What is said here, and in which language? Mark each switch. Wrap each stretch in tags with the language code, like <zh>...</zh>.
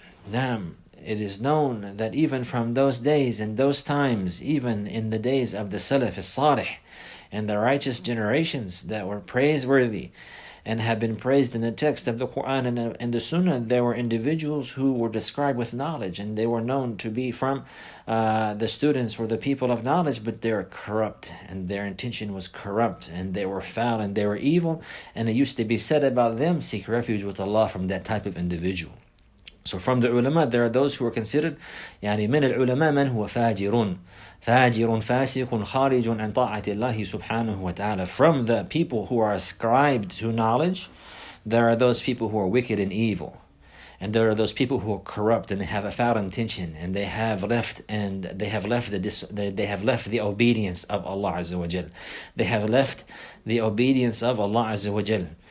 <en>Now, it is known that even from those days and those times, even in the days of the Salaf as-Salih, and the righteous generations that were praiseworthy and have been praised in the text of the Quran and the Sunnah, there were individuals who were described with knowledge, and they were known to be from the students or the people of knowledge, but they were corrupt, and their intention was corrupt, and they were foul, and they were evil, and it used to be said about them, seek refuge with Allah from that type of individual. So from the ulama, there are those who are considered</en> <ar>من العلماء من هو فاجر فاسق خارج عن طاعة الله سبحانه وتعالى.</ar> <en>From the people who are ascribed to knowledge, there are those people who are wicked and evil, and there are those people who are corrupt and they have a foul intention, and they have left the obedience of Allah Azza wa Jal. They have left the obedience of Allah Azza wa Jal.</en>